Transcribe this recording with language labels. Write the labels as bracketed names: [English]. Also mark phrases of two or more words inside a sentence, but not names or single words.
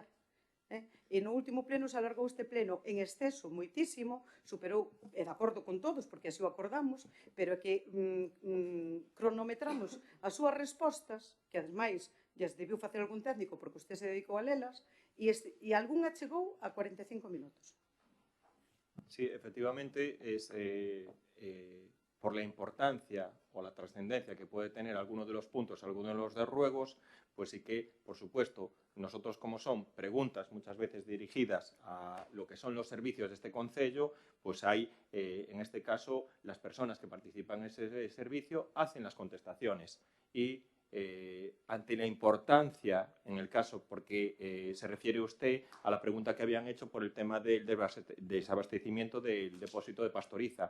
[Galician] E no último pleno se alargou este pleno en exceso moitísimo, superou, e de acordo con todos, porque así o acordamos, pero é que cronometramos as súas respostas, que ademais lles debiu facer algún técnico porque usted se dedicou a lelas, e algunha chegou a 45 minutos. [Spanish] Sí, efectivamente, por la importancia o la trascendencia que puede tener alguno de los puntos, alguno de los ruegos, pues sí que, por supuesto, nosotros como son preguntas muchas veces dirigidas a lo que son los servicios de este concello, pues hay, en este caso, las personas que participan en ese servicio hacen las contestaciones y ante la importancia, en el caso, porque se refiere usted a la pregunta que habían hecho por el tema del desabastecimiento del depósito de Pastoriza.